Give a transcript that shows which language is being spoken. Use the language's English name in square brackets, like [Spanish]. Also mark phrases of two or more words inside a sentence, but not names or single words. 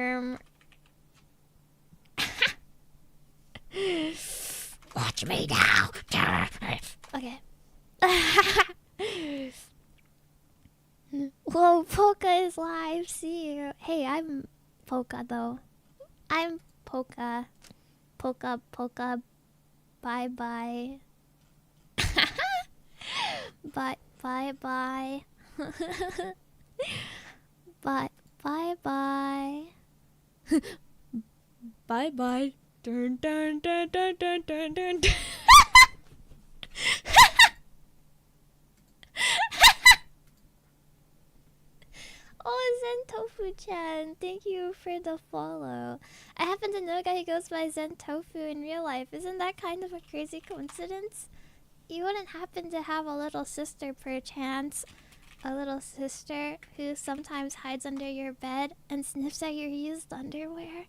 [English] Watch me now. Okay. Whoa, Poka is live. See you. Hey, I'm Poka though. I'm Poka. Poka, Poka. Bye bye. Bye bye bye. Bye bye bye. Bye bye. Dun dun dun dun dun dun dun. Oh, Zentofu-chan, thank you for the follow. I happen to know a guy who goes by Zentofu in real life. Isn't that kind of a crazy coincidence? You wouldn't happen to have a little sister perchance? A little sister who sometimes hides under your bed and sniffs at your used underwear?